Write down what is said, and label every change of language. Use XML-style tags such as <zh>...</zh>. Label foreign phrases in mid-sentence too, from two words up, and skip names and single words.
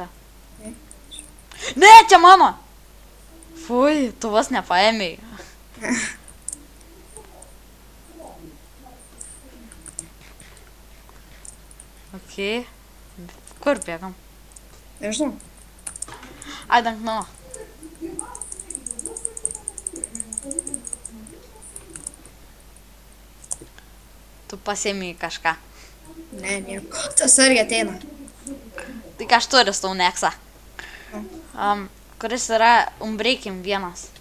<lt>Ne. Ne, čia mano. Fui, tu vos nepaėmėjai. Ok. Kur bėgam? Nežinau.</lt> <en>I don't know.</en> <lt>Tu pasiėmėjai kažką. Ne, nieko. Tas irgi ateina. Tai ką aš turiu Stone Axe, kuris yra Unbreaking 1.</lt>